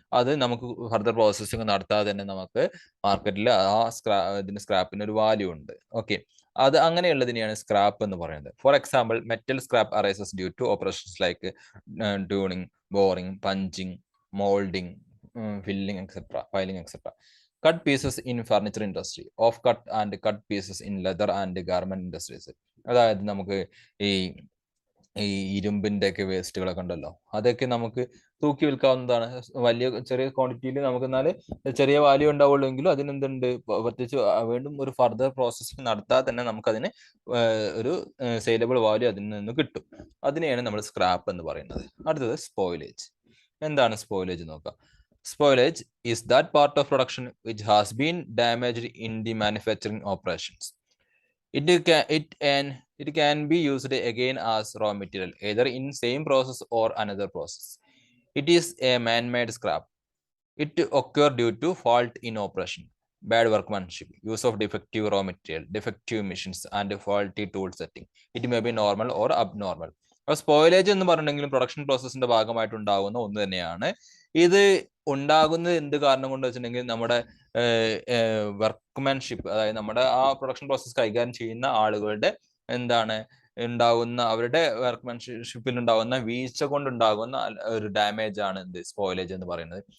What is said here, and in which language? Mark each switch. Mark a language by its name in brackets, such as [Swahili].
[Malayalam] അത് നമുക്ക് further processing നടത്താതെ തന്നെ നമുക്ക് മാർക്കറ്റിൽ ഇതിന് സ്ക്രാപ്പിന് ഒരു വാല്യൂ ഉണ്ട്. ഓക്കെ, അത് അങ്ങനെയുള്ളതിനെയാണ് സ്ക്രാപ്പ് എന്ന് പറയുന്നത്. [English] For example, metal scrap arises due to operations like tuning, boring, punching, molding, filling, etc., filing, etc. Cut pieces in furniture industry, off cut and cut pieces in leather and garment industries. [Malayalam] അതായത് നമുക്ക് ഈ ഇരുമ്പിന്റെ ഒക്കെ വേസ്റ്റുകളൊക്കെ ഉണ്ടല്ലോ, അതൊക്കെ നമുക്ക് തൂക്കി വിൽക്കാവുന്നതാണ്. ചെറിയ ക്വാണ്ടിറ്റിയിൽ നമുക്ക് എന്നാൽ ചെറിയ വാല്യൂ ഉണ്ടാവുള്ളൂ എങ്കിലും അതിനെന്തുണ്ട്, പ്രത്യേകിച്ച് വീണ്ടും ഒരു ഫർദർ പ്രോസസ്സിംഗ് നടത്താതെ തന്നെ നമുക്കതിന് ഒരു സെയിലബിൾ വാല്യൂ അതിൽ നിന്ന് കിട്ടും. അതിനെയാണ് നമ്മൾ സ്ക്രാപ്പ് എന്ന് പറയുന്നത്. അടുത്തത് സ്പോയിലേജ്. എന്താണ് സ്പോയിലേജ് നോക്കാം. [English] Spoilage is that part of production which has been damaged in the manufacturing operations. It can be used again as raw material, either in same process or another process. It is a man-made scrap. It occur due to fault in operation, bad workmanship, use of defective raw material, defective machines, and faulty tool setting. It may be normal or abnormal. [Malayalam] Spoilage എന്ന് പറഞ്ഞിട്ടുണ്ടെങ്കിലും production പ്രോസസ്സിന്റെ ഭാഗമായിട്ട് ഉണ്ടാകുന്ന ഒന്ന് തന്നെയാണ്. ഇത് ഉണ്ടാകുന്നത് എന്ത് കാരണം കൊണ്ട് വെച്ചിട്ടുണ്ടെങ്കിൽ നമ്മുടെ വർക്ക്മാൻഷിപ്പ്, അതായത് നമ്മുടെ ആ പ്രൊഡക്ഷൻ പ്രോസസ് കൈകാര്യം ചെയ്യുന്ന ആളുകളുടെ എന്താണ് ഉണ്ടാകുന്ന, അവരുടെ വർക്ക്മാൻഷിപ്പിൽ ഉണ്ടാകുന്ന വീഴ്ച കൊണ്ടുണ്ടാകുന്ന ഒരു ഡാമേജ് ആണ് എന്ത് സ്പോയിലേജ് എന്ന് പറയുന്നത്.